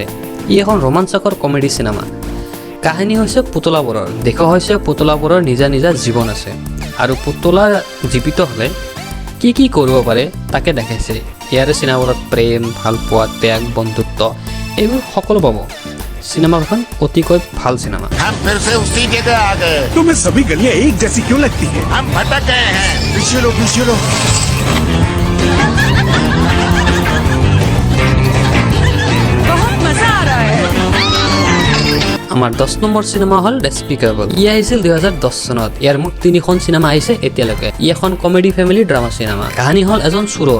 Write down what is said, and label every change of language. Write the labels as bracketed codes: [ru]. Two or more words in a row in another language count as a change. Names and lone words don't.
[as] ই এখন ৰোমাঞ্চকৰ কমেডি চিনেমা। কাহিনী হৈছে পুতলাবোৰৰ। দেখুওৱা হৈছে পুতলাবোৰৰ নিজা নিজা জীৱন আছে আৰু পুতলা জীৱিত হ'লে কি কি কৰিব পাৰে তাকে দেখাইছে। ইয়াৰে চিনেমাবোৰত প্ৰেম, ভালপোৱা, ত্যাগ, বন্ধুত্ব এইবোৰ সকলো পাব। চিনেমাখন অতিকৈ ভাল চিনেমা। [hi] हम फिर से उसी जगह आ गए। तुम्हें सभी गलियां एक जैसी क्यों लगती है? हम भटक गए हैं। पीछे लो, पीछे लो। [as] আমাৰ 10 নম্বৰ চিনেমা হ'ল ডেস্পিকেবল। ই আহিছিল 2010 চনত। ইয়াৰ মুঠ 3খন চিনেমা আহিছে এতিয়ালৈকে। ই এখন [en] comedy family drama [as] চিনেমা। কাহিনী হ'ল এজন চোৰৰ।